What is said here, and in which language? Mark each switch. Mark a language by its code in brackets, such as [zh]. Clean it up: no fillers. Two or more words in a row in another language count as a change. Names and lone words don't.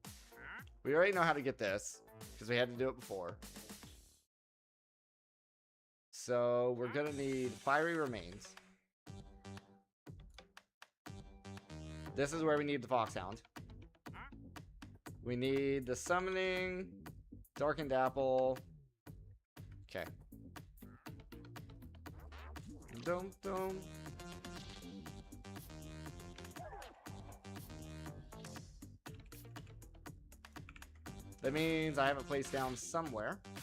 [en] We already know how to get this, because we had to do it before. So, we're gonna need Fiery Remains. This is where we need the Foxhound. We need the Summoning, Darkened Apple. Okay. Dum dum. That means I have a place down somewhere.